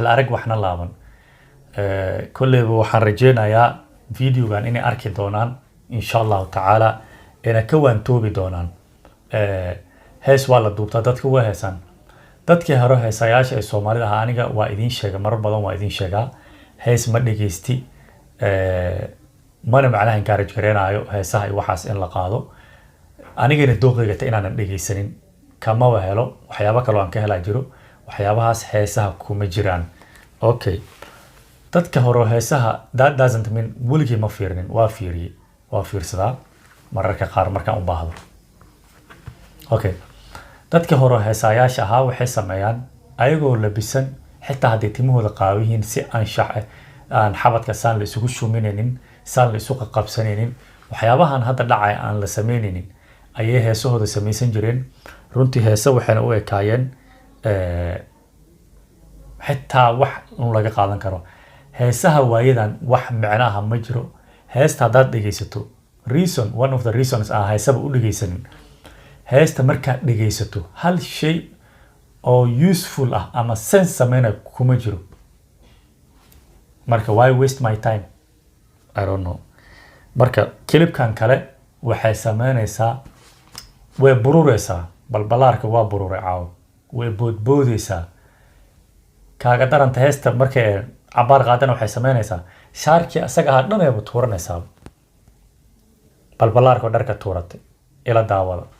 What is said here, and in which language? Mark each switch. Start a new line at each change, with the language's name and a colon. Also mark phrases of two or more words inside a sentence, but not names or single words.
Somali: la arag waxna laaban kolleyba waxaan rajeynayaa videogan inay arki doonaan
Arabic: إن شاء الله تعالى
Somali: ina ka waantoobi doonaan hees waa la duubtaa dadka waa heesaan dadkii hore heesayaasha ee soomaalida ahaa aniga waa idiin sheega marar badan waa idiin sheegaa hees ma dhegeysti mana macnaha encourage gareenaayo heesaha iyo waxaas in la qaado anigana dooqeygata inaanan dhegeysanin kamaba helo waxyaabo kaloo aan ka helaa jiro waxyaabahaas heesaha kuma jiraan okay dadka hore heesaha
English: that doesn't mean
Somali: weligii ma fiirinin waa fiirsadaa mararka qaar markaan u baahdo okay dadka hore heesayaasha ahaa waxay sameeyaan ayagoo labisan xitaa hadday timahooda qaawihiin si anshax aan xabadka saan la isugu shuminaynin saan la isu qabsanaynin waxyaabahan hadda dhacay aan la sameynaynin ayay heesahooda samaysan jireen runtii heesa waxayna u ekaayeen xitaa wax laga qaadan karo heesaha waayadan wax micnaha ma jiro heesta haddaad dhegeysato
English: one of the reasons
Somali: aan heesaba u dhegeysanin heesta markaad dhegeysato hal shay oo useful ah ama sense sameynaya kuma jiro marka
English: why waste my time I don't know
Somali: marka kilibkan kale waxay sameynaysaa way bururaysaa balbalaarka waa bururay caaw way boodboodaysaa kaaga daranta heesta markay cabaar qaadana waxay sameynaysaa shaarkii asaga ahaa dhan ayba tuuranaysaa balbalaarka dharka tuuratay ila daawada